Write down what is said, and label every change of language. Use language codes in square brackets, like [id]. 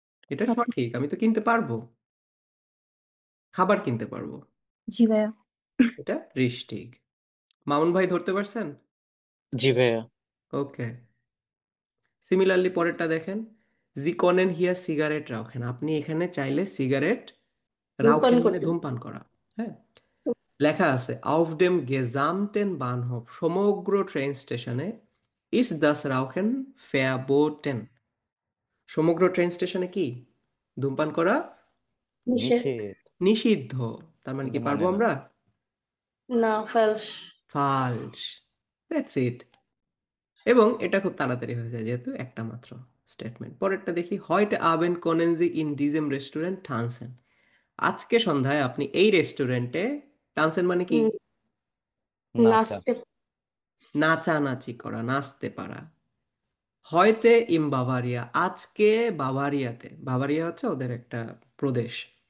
[bn] এটা সঠিক, আমি তো কিনতে পারবো, খাবার কিনতে পারবো। জি ভাইয়া। এটা রিস্টিগ। মামুন ভাই ধরতে পারছেন? জি ভাইয়া। ওকে। সিমিলারলি পরেরটা দেখেন, জি কনেন হিয়ার সিগারেট রাউখেন। আপনি এখানে চাইলে সিগারেট ধূমপান রাউখেন মানে করতে। ধূমপান করা। হ্যাঁ, লেখা আছে [de] auf dem gesamten Bahnhof, [bn] সমগ্র ট্রেন স্টেশনে [de] ist das Rauchen verboten। [bn] সমগ্র ট্রেন স্টেশনে কি ধূমপান করা নিষেধ। নিষেধ। নিষিদ্ধ। তার মানে কিন্তু কি পারবো মানে না। আমরা? না, ফেলস। ফালস। That's it. এবং এটা খুব তাড়াতাড়ি হয়ে যায় যেহেতু একটা মাত্র স্টেটমেন্ট। পরেরটা দেখি, [de] heute Abend können Sie in diesem Restaurant tanzen। [bn] আজকে সন্ধ্যায় আপনি এই রেস্টুরেন্টে, টানসেন মানে কি নাচা। নাচতে। নাচানাচি করা, নাচতে পারা। হয়তে ইম বাভারিয়া, আজকে বাভারিয়াতে, বাভারিয়া হচ্ছে ওদের একটা প্রদেশ।